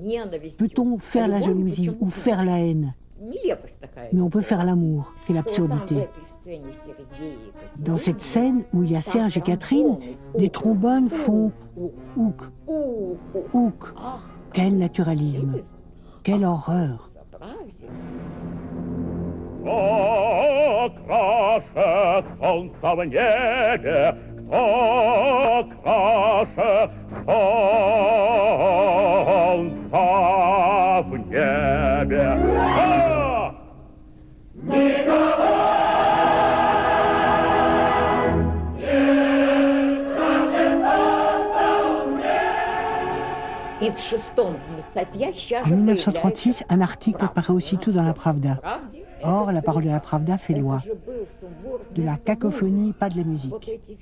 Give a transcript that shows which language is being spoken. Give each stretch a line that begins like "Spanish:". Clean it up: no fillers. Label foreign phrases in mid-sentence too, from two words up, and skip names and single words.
French: Peut-on faire la jalousie ou faire la haine? Mais on peut faire l'amour. Quelle absurdité. Dans cette scène où il y a Serge et Catherine, des trombones font ouk, ouk. Quel naturalisme. Quelle horreur.
Russian: Кто краше солнца в небе, кто краше солнца в небе? Никого!
French: En 1936, un article apparaît aussitôt dans la Pravda. Or, la parole de la Pravda fait loi. De la cacophonie, pas de la musique.